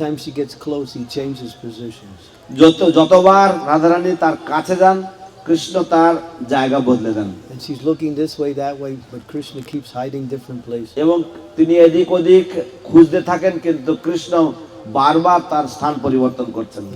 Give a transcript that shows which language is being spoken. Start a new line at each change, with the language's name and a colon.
English: time she gets close, he changes positions.
Bangla: যতবার রাধারানী তার কাছে যান, কৃষ্ণ তার জায়গা বদলে দেন।
English: And she's looking this way, that way, but Krishna keeps hiding different places.
Bangla: এবং তিনি এদিক ওদিক খুঁজতে থাকেন, কিন্তু কৃষ্ণ বারবার তার স্থান পরিবর্তন করছেন।